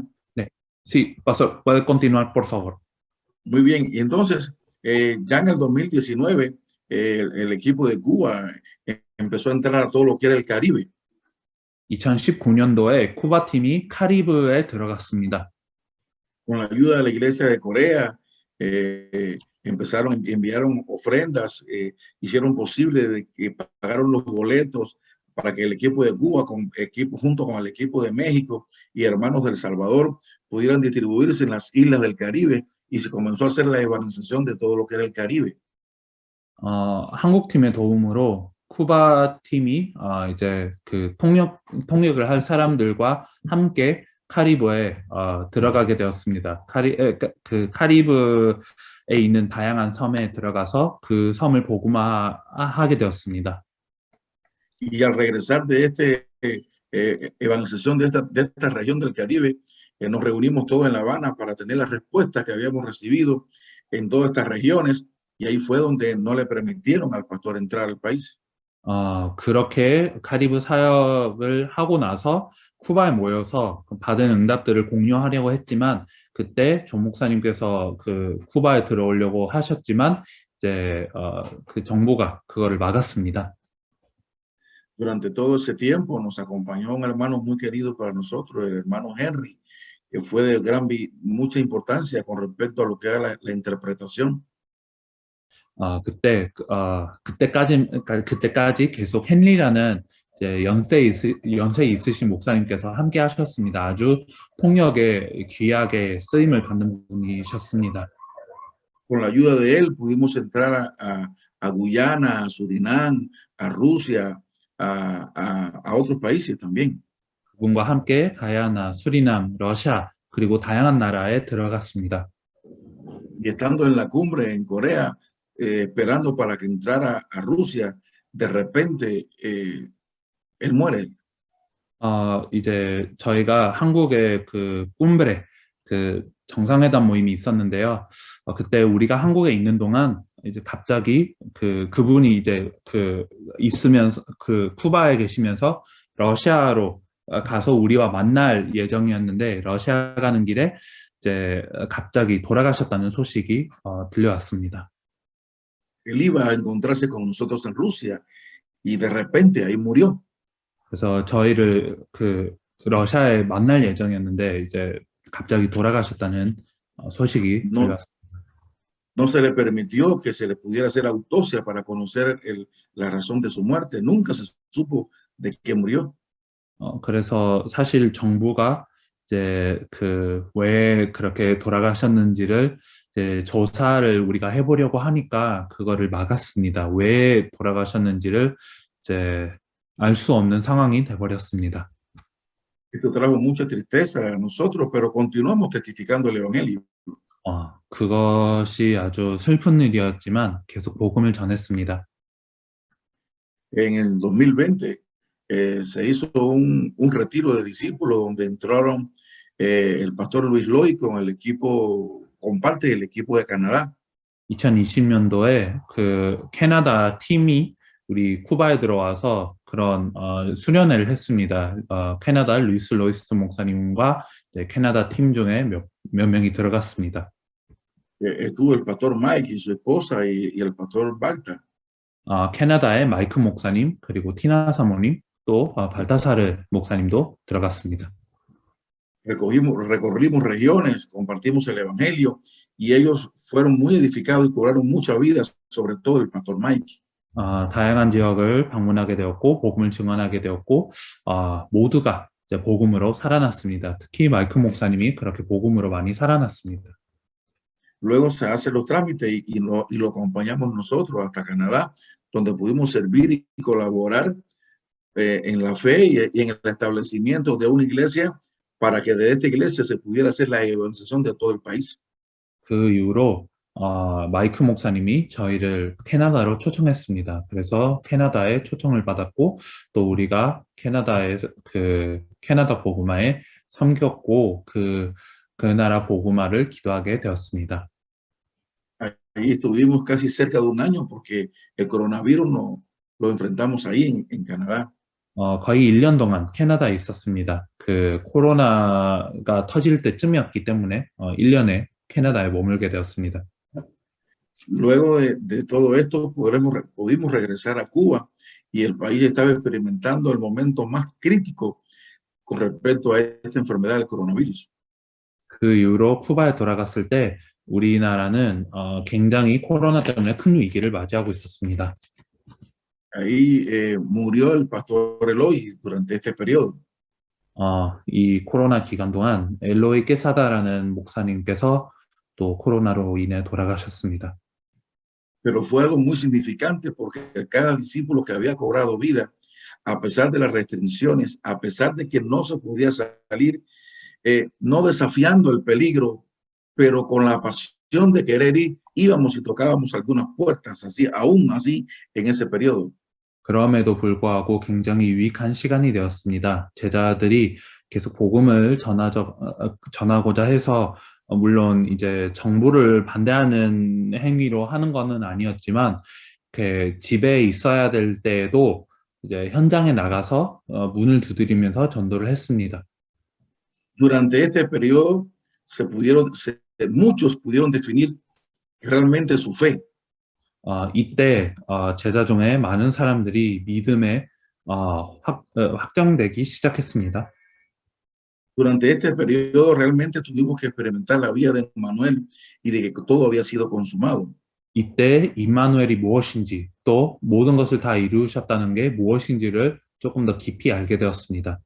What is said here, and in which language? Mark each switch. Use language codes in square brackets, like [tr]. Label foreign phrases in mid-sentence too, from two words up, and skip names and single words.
[es] Sí, pastor, puede continuar, por favor. Muy bien, y entonces ya en el 2019 el equipo de Cuba empezó a entrar a todo lo que era el Caribe. [ko] 2019년도에 쿠바 팀이 카리브에 들어갔습니다. [es] Con la ayuda de la iglesia de Corea, enviaron ofrendas, hicieron posible de que pagaron los boletos para que el equipo de Cuba, junto con el equipo de México y hermanos del Salvador, pudieran distribuirse en las islas del Caribe y se comenzó a hacer la evangelización de todo lo que era el Caribe. [ko] 한국 팀의 도움으로 쿠바 팀이 이제 그 통역을 할 사람들과 함께 카리브에 들어가게 되었습니다. 그 카리브에 있는 다양한 섬에 들어가서 그 섬을 복음화하게 되었습니다. [es] Y al regresar de esta evangelización de esta región del Caribe, nos reunimos todos en La Habana para tener las respuestas que habíamos recibido en todas estas regiones, y ahí fue donde no le permitieron al pastor entrar al país. [ko] 그렇게 카리브 사역을 하고 나서 쿠바에 모여서 받은 응답들을 공유하려고 했지만 그때 조 목사님께서 그 쿠바에 들어오려고 하셨지만 이제 그 정부가 그거를 막았습니다. [es] Durante todo ese tiempo nos acompañó un hermano muy querido para nosotros, el hermano Henry, que fue de mucha importancia con respecto a lo que era la interpretación. [ko] 그때까지 계속 헨리라는 이제 연세 있으신 목사님께서 함께 하셨습니다. 아주 통역에 귀하게 쓰임을 받는 분이셨습니다. [es] Con la ayuda de él pudimos entrar a Guyana, a Surinam, a Rusia, a otros países también. [ko] 그분과 함께 가야나, 수리남, 러시아 그리고 다양한 나라에 들어갔습니다. [es] Y estando en la cumbre en Corea, esperando para que entrara a Rusia, de repente él muere. [ko] 이제 저희가 한국의 그 꿈브레 그 정상회담 모임이 있었는데요. 그때 우리가 한국에 있는 동안 이제 갑자기 그분이 이제 있으면서 쿠바에 계시면서 러시아로 가서 우리와 만날 예정이었는데 러시아 가는 길에 이제 갑자기 돌아가셨다는 소식이 들려왔습니다. [es] Él iba a encontrarse con nosotros en Rusia y de repente ahí murió. [ko] 그래서 저희를 러시아에 만날 예정이었는데 이제 갑자기 돌아가셨다는 소식이 [es] No, [ko] 들려왔습니다. [es] no se le permitió que se le pudiera hacer autopsia para conocer la razón de su muerte. Nunca se supo de qué murió. [ko] 그래서 사실 정부가 이제 왜 그렇게 돌아가셨는지를 이제 조사를 우리가 해보려고 하니까 그거를 막았습니다. 왜 돌아가셨는지를 이제 알 수 없는 상황이 돼버렸습니다. [es] Esto trajo mucha tristeza a nosotros, pero continuamos testificando el Evangelio. [ko] 그것이 아주 슬픈 일이었지만 계속 복음을 전했습니다. [es] En el 2020 se hizo un retiro de discípulos donde entraron el pastor Luis Loy con el equipo, con parte del equipo de Canadá. [ko] 2020년도에 캐나다 팀이 우리 쿠바에 들어와서 그런 수련회를 했습니다. 캐나다 루이스 로이스 목사님과 이제 캐나다 팀 중에 몇 명이 들어갔습니다. [es] Estuvo el pastor Mike y su esposa y el pastor Balta. [ko] 캐나다의 마이크 목사님 그리고 티나 사모님 또 발타사르 목사님도 들어갔습니다. [es] Recorrimos regiones, compartimos el Evangelio y ellos fueron muy edificados y cobraron mucha vida, sobre todo el pastor Mike. [ko] 다양한 지역을 방문하게 되었고 복음을 증언하게 되었고 모두가 이제 복음으로 살아났습니다. 특히 마이크 목사님이 그렇게 복음으로 많이 살아났습니다. [es] Luego se hacen los trámites y lo acompañamos nosotros hasta Canadá, donde pudimos servir y colaborar en la fe y en el establecimiento de una iglesia para que de esta iglesia se pudiera hacer la evangelización de todo el país. [ko] 그 이후로 마이크 목사님이 저희를 캐나다로 초청했습니다. 그래서 캐나다에 초청을 받았고 또 우리가 캐나다의 캐나다 복음화에 섬겼고 그 나라 복음화를 기도하게 되었습니다. [es] Ahí estuvimos casi cerca de un año porque el coronavirus lo enfrentamos ahí en Canadá. [ko] 거의 1년 동안 캐나다에 있었습니다. 코로나가 터질 때쯤이었기 때문에 1년에 캐나다에 머물게 되었습니다. [es] Luego de todo esto pudimos regresar a Cuba y el país estaba experimentando el momento más crítico con respecto a esta enfermedad del coronavirus. [ko] 그 이후로 쿠바에 돌아갔을 때 우리나라는 굉장히 코로나 때문에 큰 위기를 맞이하고 있었습니다. [es] Ahí murió el pastor Eloy durante este periodo. [ko] 이 코로나 기간 동안 엘로이 깨사다라는 목사님께서 또 코로나로 인해 돌아가셨습니다. [es] Pero fue algo muy significante porque cada discípulo que había cobrado vida, a pesar de las restricciones, a pesar de que no se podía salir, no desafiando el peligro, pero con la pasión de querer ir, íbamos y tocábamos algunas puertas, así, aún así, en ese periodo. [ko] 그럼에도 불구하고 굉장히 유익한 시간이 되었습니다. 제자들이 계속 복음을 전하고자 해서 물론 이제 정부를 반대하는 행위로 하는 것은 아니었지만 집에 있어야 될 때에도 이제 현장에 나가서 문을 두드리면서 전도를 했습니다. [es] Durante este periodo muchos pudieron definir realmente su fe. [ko] 이때 제자 중에 많은 사람들이 믿음에 확장되기 시작했습니다. [es] Durante este periodo realmente tuvimos que experimentar la vida de Manuel y de que todo había sido consumado. [ko] 이때 임마누엘이 무엇인지 또 모든 것을 다 이루셨다는 게 무엇인지를 조금 더 깊이 알게 되었습니다.